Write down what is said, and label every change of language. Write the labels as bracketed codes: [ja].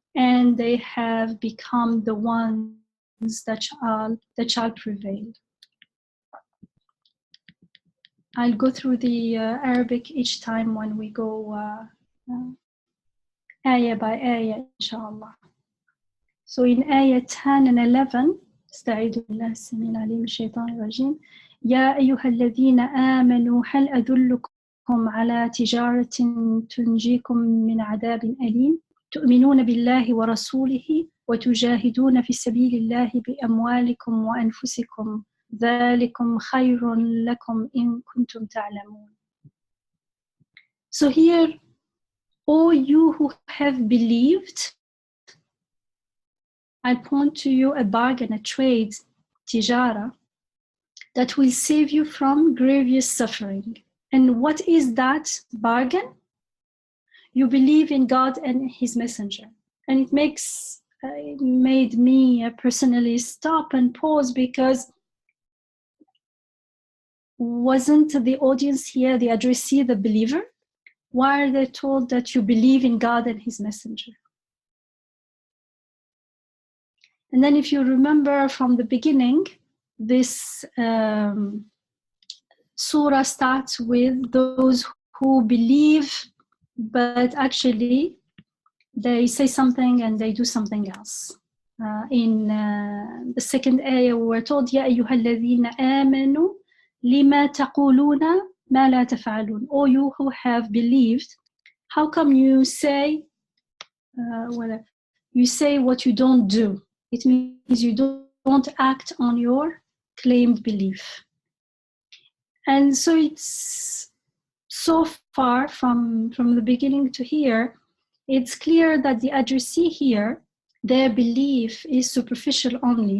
[en] And they have become the ones that shall prevail. I'll go through the Arabic each time when we go ayah by ayah, inshallah. So in ayah 10 and 11, [ar] استعيذ بالله السميع العليم من الشيطان الرجيم يا أيها الذين آمنوا هل أدلكم على تجارة تنجيكم من عذاب أليم تؤمنون بالله ورسوله وتجاهدون في سبيل الله بأموالكم وأنفسكم ذلكم خير لكم إن كنتم تعلمون. [en] So here, O you who have believed, I point to you a bargain, a trade, tijara, that will save you from grievous suffering. And what is that bargain? You believe in God and his messenger. And it made me personally stop and pause, because wasn't the audience here, the addressee, the believer? Why are they told that you believe in God and his messenger? And then if you remember from the beginning, this surah starts with those who believe, but actually they say something and they do something else. In the second ayah, we were told, [ar] يَا أَيُّهَا الَّذِينَ آمَنُوا لِمَا تَقُولُونَ مَا لَا تَفْعَلُونَ. [en] O you who have believed, how come you say you say what you don't do? It means you don't act on your claimed belief. And so it's so far from the beginning to here, it's clear that the addressee here, their belief is superficial only.